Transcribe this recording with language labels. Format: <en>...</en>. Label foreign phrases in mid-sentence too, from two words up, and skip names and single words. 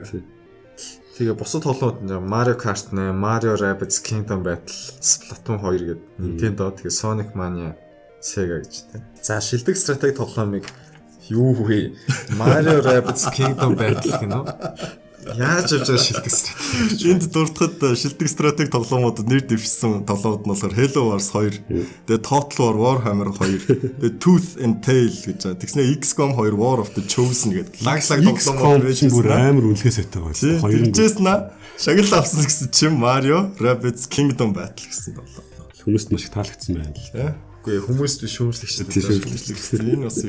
<mn>Тэгээ бусад тоглоомууд Mario Kart 8, Mario Rabbids Kingdom Battle, Splatoon 2 гэдэг Nintendo, тэгээ Sonic Mania, Sega гэж тийм. За шилдэг стратеги тоглоомыг юу вэ? Mario Rabbids Kingdom Battle гэнэ үү? Яаж явж байгаа шилдэг стратеги? Энд дуртахад шилдэг стратеги тоглоомуудад нэр дэвшсэн тоглоомууд нь болохоор Halo Wars 2, тэгээ Total War Warhammer 2, тэгээ Tooth and Tail гэж байна. Тэгснэ XCOM 2 War of the Chosen гэдэг лаг тоглоомууд байж бүр амар үнэлгээ сайтай байсан. Хоёр нь шагнал авсан гэсэн чинь Mario Rabbids Kingdom Battle гэсэн тоглоом. Хүмүүст маш их таалагдсан байна л. Үгүй хүмүүст биш шүүмжлэгчтэй. Энэ бас их</mn>